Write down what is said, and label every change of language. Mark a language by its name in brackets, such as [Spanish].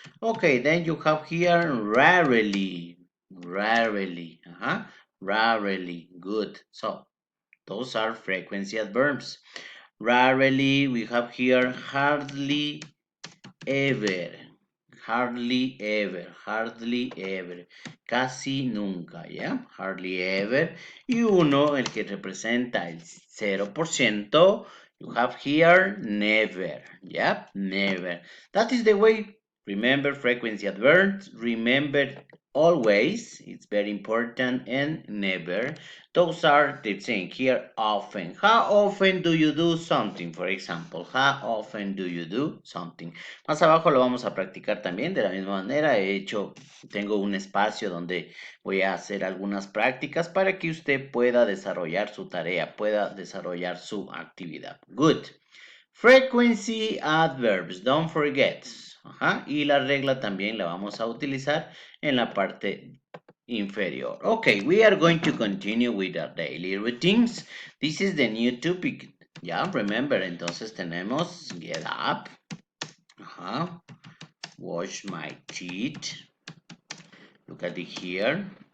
[English] Okay, then you have here rarely, rarely, rarely, good. So, those are frequential verbs. Rarely, we have here hardly ever, hardly ever, hardly ever, [Spanish] casi nunca, [English] ¿ya? Hardly ever. [Spanish] Y uno, el que representa el 0%, [English] you have here never, [Spanish] ¿ya? [English] Never. That is the way. Remember frequency adverbs, remember always, it's very important, and never. Those are the same here, often. How often do you do something? For example, how often do you do something? [Spanish] Más abajo lo vamos a practicar también de la misma manera. Tengo un espacio donde voy a hacer algunas prácticas para que usted pueda desarrollar su tarea, pueda desarrollar su actividad. [English] Good. Frequency adverbs, don't forget. [Spanish] Y la regla también la vamos a utilizar en la parte inferior. [English] Okay, we are going to continue with our daily routines. This is the new topic. Ya, remember, [Spanish] entonces tenemos [English] get up. Wash my teeth. Look at it here.